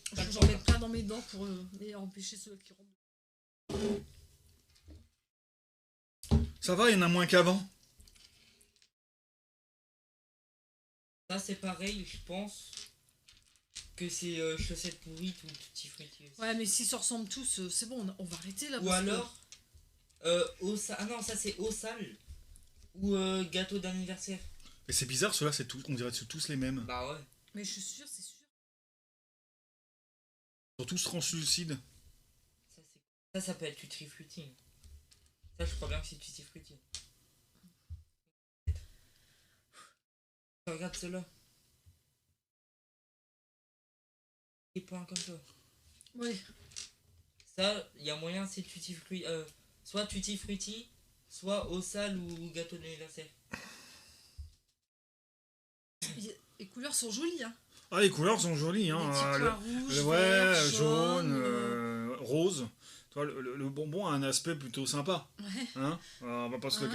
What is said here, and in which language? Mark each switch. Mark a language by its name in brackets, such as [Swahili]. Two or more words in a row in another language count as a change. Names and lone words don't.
[French] Je vais en mettre plein dans mes dents pour empêcher ceux qui rentrent. Ça va, il y en a moins qu'avant. Ça, c'est pareil, je pense que c'est chaussettes pourrites ou tutti frutti aussi. Ouais, mais s'ils se ressemblent tous, c'est bon, on va arrêter là. Ou parce que- alors, ah non, ça c'est au sale. Ou gâteau d'anniversaire. Et c'est bizarre, ceux-là, on dirait que c'est tous les mêmes. Bah ouais. Mais je suis sûre, c'est sûr. Ils sont tous translucides. Ça peut être tutti frutti. Ça, je crois bien que c'est tutti frutti. Regarde ceux-là. Des points comme ça. Oui. Ça, il y a moyen, c'est tutti frutti. Soit tutti frutti, soit au sale ou gâteau d'anniversaire. Les couleurs sont jolies, hein. Ah, les couleurs sont jolies, Les hein. petits pois rouges, Ouais, verts, jaune, jaunes, rose. Tu vois, le bonbon a un aspect plutôt sympa. Ouais. Hein. On va pas se le